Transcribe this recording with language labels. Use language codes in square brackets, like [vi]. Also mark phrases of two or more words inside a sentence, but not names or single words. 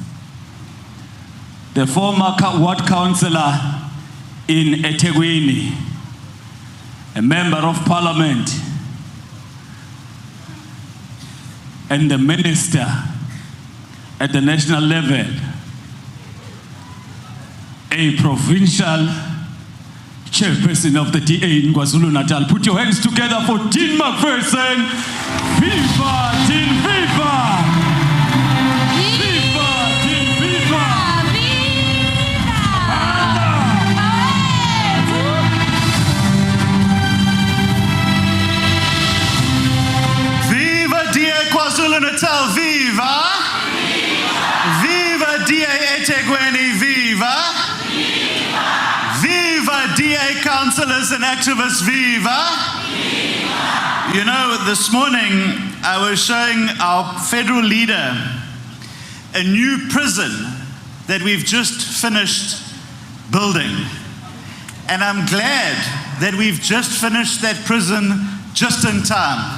[en] the former ward councillor in eThekwini, a member of parliament, and the minister at the national level, a provincial chairperson of the DA in KwaZulu-Natal. Put your hands together for Dean McPherson. Viva, Dean, viva! Viva, Dean, viva! Viva DA KwaZulu-Natal, viva! Viva DA eThekwini, viva! Viva DA councillors and activists, viva! You know, this morning I was showing our federal leader a new prison that we've just finished building. And I'm glad that we've just finished that prison just in time.